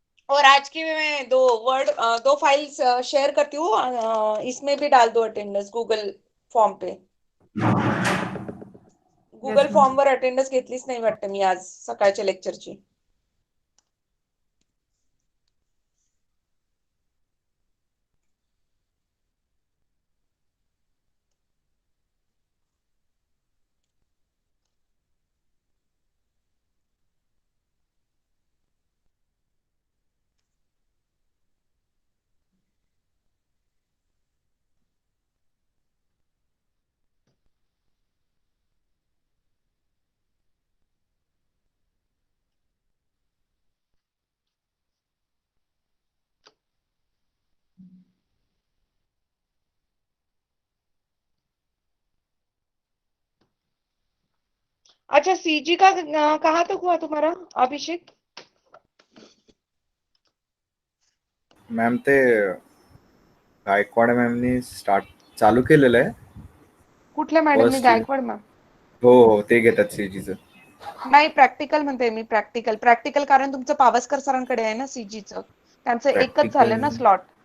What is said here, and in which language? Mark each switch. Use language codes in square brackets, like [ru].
[hi] और आज की मैं दो फाइल्स शेयर करती हूँ, इसमें भी डाल दो अटेंडेंस गूगल फॉर्म पे। [mr] गूगल फॉर्मवर अटेंडन्स घेतलीच नाही वाटतं मी आज सकाळच्या लेक्चरची। [hi] अच्छा, सीजी का कहाँ तक हुआ तुम्हारा अभिषेक? [mr] मॅम ते गायकवाड मॅमनी चालू केलेलं आहे. कुठल्या मॅडमनी? [en] First [mr] Gaikwad ma'am? हो ते घेतात सीजीचं. नाही, प्रॅक्टिकल म्हणते मी, प्रॅक्टिकल कारण तुमचं पावसकर सरांकडे आहे ना सीजीचं, त्यांचं एकच झालं ना स्लॉट।